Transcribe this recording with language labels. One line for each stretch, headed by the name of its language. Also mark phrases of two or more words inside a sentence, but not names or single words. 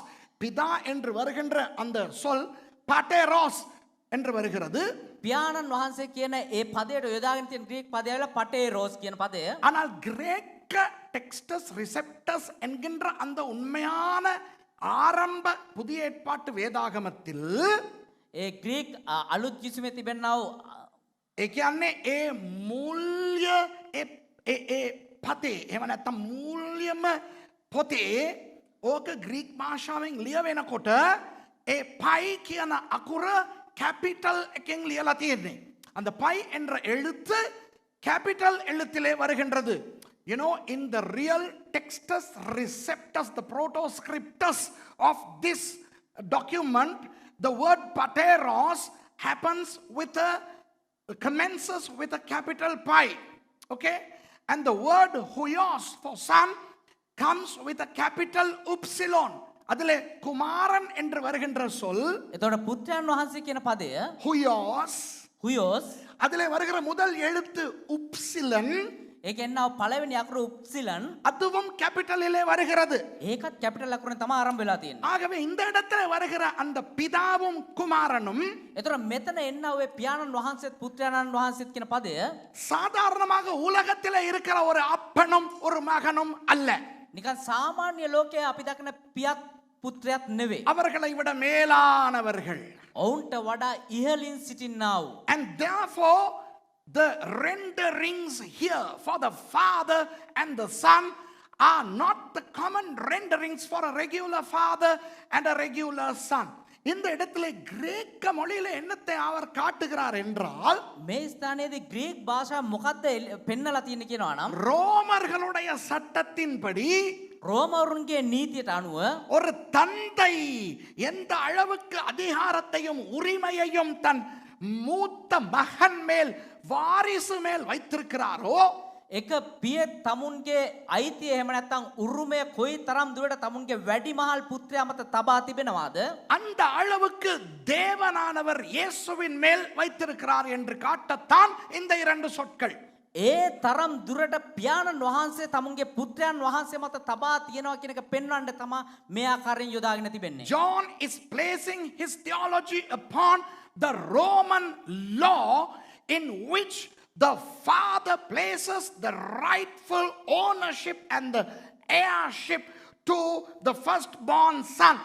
Tamil: பிதா என்று வருகின்ற அந்த சொல் pateros என்று வருகிறது.
Sinhala: පියාණන් වහන්සේ කියන ඒ පදයට යොදාගෙන තියෙන ග්‍රීක පදය වල පටේරෝස් කියන පදය.
Tamil: ஆனால் கிரேக்க டெக்ஸ்டஸ் ரிசெப்டஸ் என்கின்ற அந்த உண்மையான ஆரம்ப புதிய ஏற்பாட்டு வேதாகமத்தில்
Sinhala: ඒ ග්‍රීක අලුත් කිසිමේ තිබෙනා වූ ඒ කියන්නේ ඒ මූල්‍ය ඒ පතේ එහෙම නැත්නම් මූල්‍යම පොතේ ඕක ග්‍රීක භාෂාවෙන් ලියවෙනකොට ඒ පයි කියන අකුර கேபிட்டல் එකෙන් ලියලා තියෙන්නේ. அந்த பை என்ற எழுத்து கேபிட்டல் எழுத்திலே வருகின்றது.
English: You know, in the real textus receptus, the protoscriptus of this document, the word pateros commences with a capital pi. Okay? And the word huios for son comes with a capital upsilon.
Tamil: அதிலே குமாரன் என்று வருகின்ற சொல்
Sinhala: එතකොට පුත්‍රයන් වහන්සේ කියන පදය
Tamil: ஹுயோஸ் அதிலே வருகிற முதல் எழுத்து உப்சிலன்
Sinhala: ඒක එන්නව පළවෙනි අකුර උප්සිලන්
Tamil: அதுவும் கேபிட்டலிலே வருகிறது.
Sinhala: ඒකත් කැපිටල් අකුරෙන් තමයි ආරම්භ වෙලා තියෙන්නේ.
Tamil: ஆகவே இந்த இடத்துல வருகிற அந்த பிதாவும் குமாரனும்
Sinhala: එතකොට මෙතන එන්න ඔය පියාණන් වහන්සේත් පුත්‍රයන් වහන්සේත් කියන පදය
Tamil: சாதாரணமாக உலகத்திலே இருக்கிற ஒரு அப்பனும் ஒரு மகனும் அல்ல.
Sinhala: නිකන් සාමාන්‍ය ලෝකයේ අපි දකින පියත් පුත්‍රයත් නෙවෙයි.
Tamil: அவர்களை விட மேலானவர்கள்.
Sinhala: ඔවුන්ට වඩා ඉහළින් සිටින්නා වූ.
English: And therefore the renderings here for the Father and the Son are not the common renderings for a regular father and a regular son.
Tamil: இந்த இடத்திலே கிரேக்க மொழியில என்னத்தை அவர் காட்டுகிறார் என்றால்
Sinhala: මේ ස්ථානයේදී ග්‍රීක් භාෂාව මොකද්ද පෙන්නලා තියෙන්නේ කියනවා නම්
Tamil: ரோமர்களுடைய சட்டத்தின்படி
Sinhala: රෝමවරුන්ගේ නීතියට අනුව
Tamil: ஒரு தந்தை எந்த அளவுக்கு அதிகாரத்தையும் உரிமையையும் தன் மூத்த மகன் மேல் வாரிசு மேல் வைத்திருக்கிறாரோ
Sinhala: එක පිය තමුන්ගේ අයිතිය එහෙම නැත්නම් උරුමය කොයි තරම් දුරට තමුන්ගේ වැඩිමහල් පුත්‍රයා මත තබා තිබෙනවාද
Tamil: அந்த அளவுக்கு தேவனானவர் இயேசுவின் மேல் வைத்திருக்கிறார் என்று காட்டத்தான் இந்த இரண்டு சொற்கள்.
Sinhala: ඒ තරම් දුරට පියාණන් වහන්සේ තමුන්ගේ පුත්‍රයන් වහන්සේ මත තබා තියෙනවා කියන එක පෙන්වන්න තමයි මේ ආකාරයෙන් යොදාගෙන තිබෙන්නේ.
English: John is placing his theology upon the Roman law in which the father places the rightful ownership and the heirship to the firstborn son.